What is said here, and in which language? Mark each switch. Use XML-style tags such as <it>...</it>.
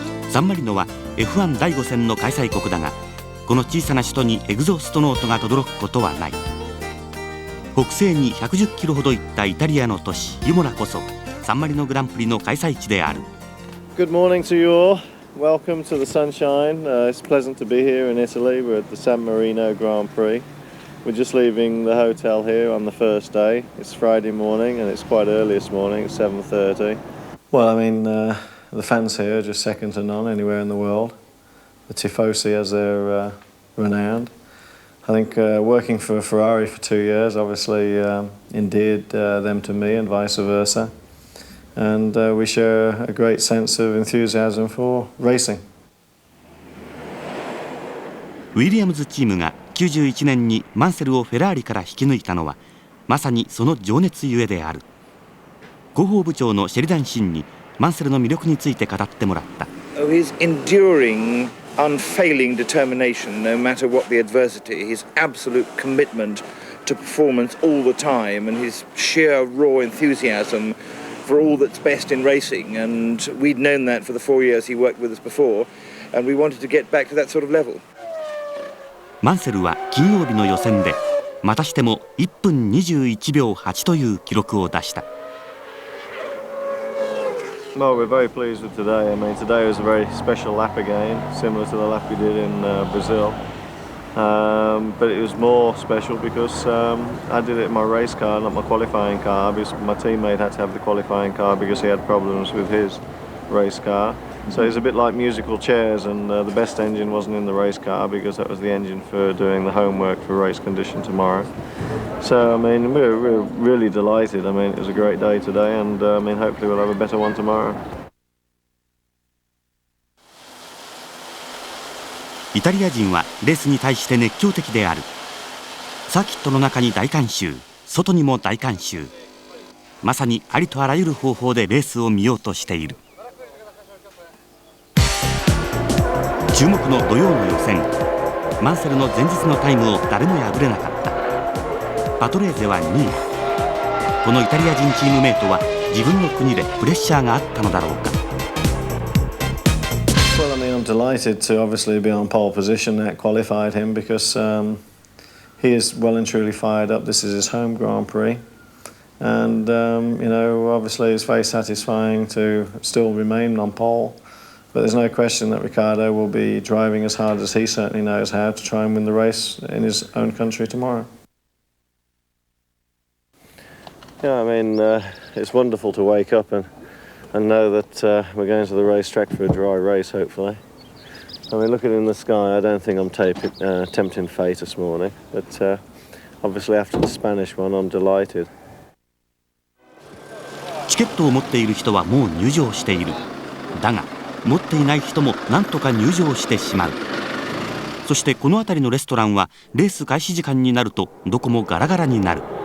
<ja>サンマリノは F1 第5戦の開催国だが、この小さな首都にエグゾーストノートが轟くことはない。北西に110キロほど行ったイタリアの都市ユモラこそサンマリノグランプリの開催地である。</ja> <en>Good morning to you all. Welcome to the sunshine. It's pleasant to be here in Italy. We're at the San Marino Grand Prix. We're just leaving the hotel here on the first day. It's Friday morning and it's quite early this morning. It's 7:30. Well, I mean, the fans here are just second to none anywhere in the world. The Tifosi, as they're renowned. I think working for Ferrari for 2 years obviously endeared them to me and vice versa. And we share a great sense of enthusiasm for racing.</en> <ja>ウィリアムズチームが91年にマンセルをフェラーリから引き抜いたのはまさにその情熱ゆえである。広報部長のシェリダン・シンにマンセルの魅力について語ってもらった。</ja> <en>His enduring, unfailing determination, no matter what the adversity, his absolute commitment to performance all the time, and his sheer raw enthusiasm for all that's best in racing. And we'd known that for the 4 years he worked with us before, and we wanted to get back to that sort of level.</en> <ja>マンセルは金曜日の予選でまたしても1分21秒8という記録を出した。</ja> <en>Well, we're very pleased with today. I mean, today was a very special lap again, similar to the lap we did in Brazil. but it was more special because I did it in my race car, not my qualifying car, because my teammate had to have the qualifying car because he had problems with his race car. So it's a bit like musical chairs, and the best engine wasn't in the race car because that was the engine for doing the homework for race condition tomorrow. So, I mean, we're really delighted. I mean, it was a great day today, and I mean, hopefully we'll have a better one tomorrow.</en> <ja>イタリア人はレースに対して熱狂的である。サーキットの中に大観衆、外にも大観衆。まさにありとあらゆる方法でレースを見ようとしている。注目の土曜の予選、マンセルの前日のタイムを誰も破れなかった。パトレーゼは2位。このイタリア人チームメートは自分の国でプレッシャーがあったのだろうか。</ja> <en>Well, I mean, I'm delighted to obviously be on pole position. That qualified him because he is well and truly fired up. This is his home Grand Prix. And, you know, obviously it's very satisfying to still remain on pole. But there's no question that Ricciardo will be driving as hard as he certainly knows how to try and win the race in his own country tomorrow. Yeah, I mean, it's wonderful to wake up and know that we're going to the racetrack for a dry race, hopefully. I mean, looking in the sky, I don't think I'm tempting fate this morning. But obviously after the Spanish one, I'm delighted.</en> <ja>チケットを持っている人はもう入場している。だが持っていない人も何とか入場してしまう。そしてこの辺りのレストランはレース開始時間になるとどこもガラガラになる。</ja>